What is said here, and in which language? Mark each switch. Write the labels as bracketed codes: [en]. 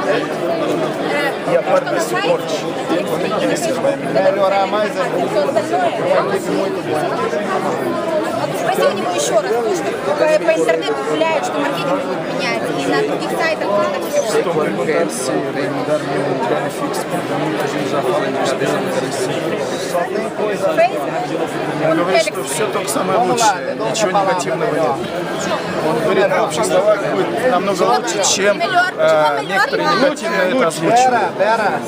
[pt] E a parte de suporte, quando é que ele se vai Melhorar mais ainda. Uma equipe muito boa. [ru] Спроси у него еще раз, потому что по интернету гуляют, что маркетинг будет менять, и на других сайтах тоже так все. [pt] Estou a perguntar se vai mudar mesmo o benefício, porque muita gente já fala em despesa [ru] Он говорит, что все только самое лучшее, ничего негативного нет. Он говорит, на общих словах будет намного лучше, чем некоторые негативно это озвучивают.